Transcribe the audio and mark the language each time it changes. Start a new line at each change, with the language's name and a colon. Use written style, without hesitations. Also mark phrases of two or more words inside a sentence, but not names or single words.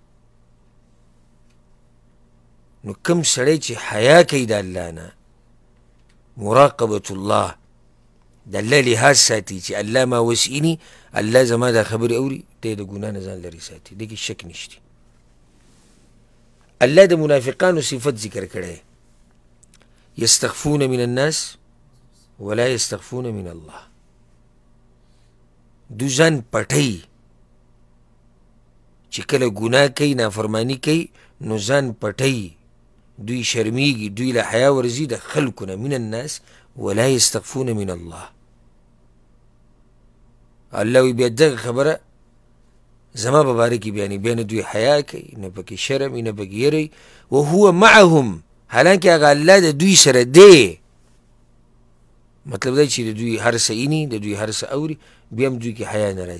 Pashto: نو کوم سړی چې حیا کوي د الله نه،
Arabic: مراقبة الله،
Pashto: د الله لحاظ ساتي چې الله ما وسعیني، الله زما دا خبرې اوري، دی د ګناه نه ځان لرې ساتي، دې کې شک نشته. الله د منافقانو صفت ذکر کړی،
Arabic: یستخفون من الناس ولا یستخفون من الله.
Pashto: دو ځان پټوي، چې کله ګناه کوي، نافرماني کوي، نو ځان پټوي، دوی شرمیږي، دوی له حیا ورځي د خلکو نه.
Arabic: من الناس ولا یستخفون من الله.
Pashto: الله وی بیا دغه خبره زما په باره کې بیانوي، بیا نه دوی حیا کوي، نه پکې شرم وي، نه پکې یری.
Arabic: وهو معهم،
Pashto: حالانکې هغه الله د دوی سره دی. مطلب دا چې د دوی هر څه ایني، د دوی هر څه اوري، بیا هم دوی کې حیا نه راځي.